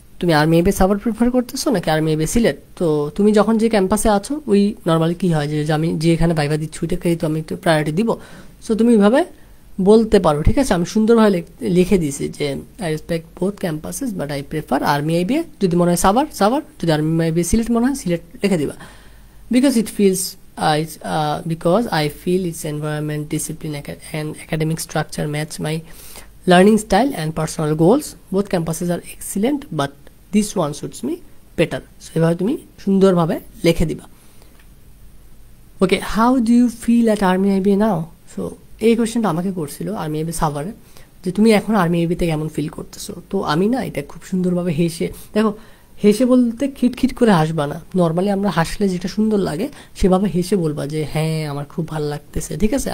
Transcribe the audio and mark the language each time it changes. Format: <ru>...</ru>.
<bn>তুমি আর্মি এবে সাভার প্রিফার করতেছো নাকি আর্মি এবে সিলেট। তো তুমি যখন যে ক্যাম্পাসে আছো ওই নর্মালি কী হয় যে আমি যে এখানে ভাইভা দিচ্ছি ওইটাকেই তো আমি একটু প্রায়োরিটি দিব। সো তুমি এইভাবে বলতে পারো, ঠিক আছে। আমি সুন্দরভাবে লিখে দিয়েছি যে</bn> <en>I respect both campuses but I prefer army IBA,</en> <bn>যদি মনে হয় সাভার সাভার, যদি আর্মি আইবিএ সিলেট মনে হয় সিলেট লিখে দিবা।</bn> <en>Because it feels because I feel its environment, discipline and academic structure match my learning style and personal goals. Both campuses are excellent but this one suits me better.</en> <bn>So এভাবে তুমি সুন্দরভাবে লিখে দিবা।</bn> <en>Okay, how do you feel at army IBA now?</en> <bn>So এই কোয়েশ্চেনটা আমাকে করছিল army IBA সাভারে, যে তুমি এখন আর্মি আইবিএতে কেমন ফিল করতেছো। তো আমি না এটা খুব সুন্দরভাবে হেসে, দেখো হেসে বলতে খিটখিট করে হাসবা না, নর্মালি আমরা হাসলে যেটা সুন্দর লাগে সেভাবে হেসে বলবা যে হ্যাঁ আমার খুব ভালো লাগতেছে, ঠিক আছে।</bn>